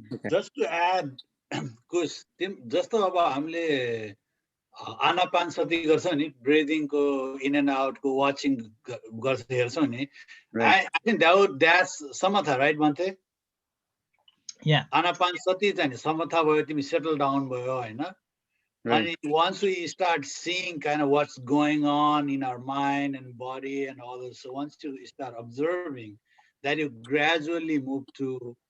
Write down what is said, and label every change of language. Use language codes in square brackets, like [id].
[en] Just to add, because [ne] जस्तो अब हामीले आनापान सति गर्छ नि, breathing को [en] in and out [ne] को watching गर्छ हेर्छौ नि. [en] I think that's samatha, right, Bhante? Yeah. [ne] Anapan sati चाहिँ samatha भयो, तिमी [en] settle down [ne] भयो हैन. [en] And once we start seeing kind of what's going on in our mind and body and all this, so once you start observing, that you gradually move to